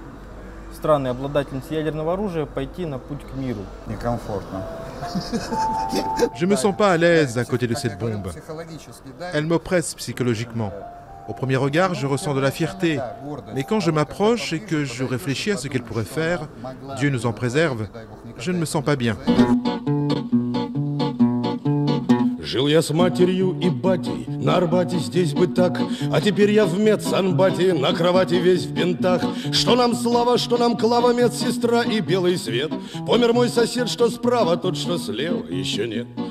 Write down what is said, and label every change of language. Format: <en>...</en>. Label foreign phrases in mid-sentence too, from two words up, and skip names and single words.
<fr>Je ne me sens pas à l'aise à côté de cette bombe. Elle m'oppresse psychologiquement. Au premier regard, je ressens de la fierté. Mais quand je m'approche et que je réfléchis à ce qu'elle pourrait faire, Dieu nous en préserve, je ne me sens pas bien.</fr> <ru>Жил я с матерью и батей, на Арбате здесь бы так, а теперь я в медсанбате, на кровати весь в бинтах. Что нам слава, что нам клава, медсестра и белый свет. Помер мой сосед, что справа, тот, что слева, еще нет.</ru>